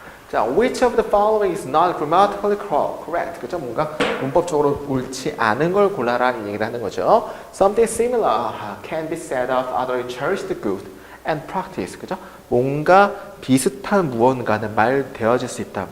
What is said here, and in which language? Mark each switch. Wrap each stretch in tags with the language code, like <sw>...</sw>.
<en>자, which of the following is not grammatically correct?</en> <ko>그죠? 뭔가 문법적으로 옳지 않은 걸 골라라는 얘기를 하는 거죠.</ko> <en>Something similar can be said of other cherished good and practice.</en> <ko>그죠? 뭔가 비슷한 무언가는 말되어질 수 있다.</ko>